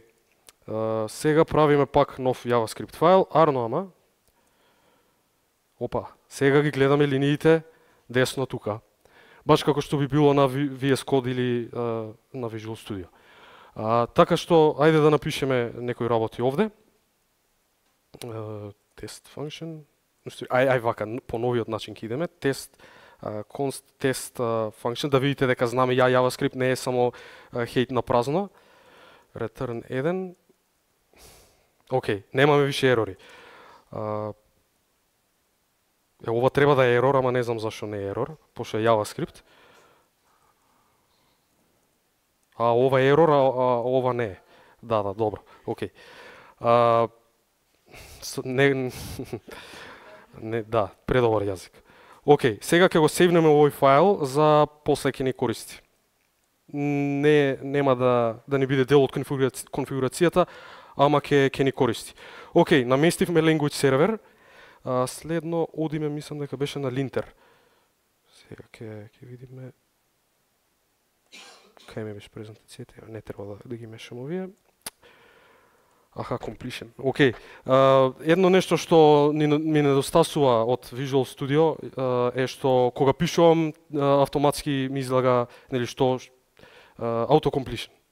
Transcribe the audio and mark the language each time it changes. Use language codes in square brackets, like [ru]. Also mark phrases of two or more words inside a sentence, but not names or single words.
[mk] Сега правиме пак нов JavaScript файл, арно ама. Опа, сега ги гледаме линиите десно тука. Баш како што би било на VS Code или на Visual Studio. Така што, ајде да напишеме некои работи овде. [en] Test function. [mk] Ај вака, по новиот начин ќе идеме. [en] Const test function, [mk] да видите дека знаме JavaScript не е само хейт на празно. Return 1. Океј, немаме више ерори. Ова треба да е ерор, ама не знам зашо не е ерор, пошто е JavaScript. Ова е ерор, а ова не е. Да, добро, океј. Да, предобар јазик. Океј, сега ќе го сейвнеме овој файл за после ќе ни користи. Нема да ни биде дел од конфигурацијата, ама ќе ни користи. Океј, наместивме [en] language server. [mk] Следно одиме, мислам дека беше на linter. Сега ќе видиме кај ме беше презентацијата, не треба да ги мешам овие. Completion. Океј. Едно нешто што ми недостасува од Visual Studio е што кога пишувам автоматски ми излага, нели што auto-completion.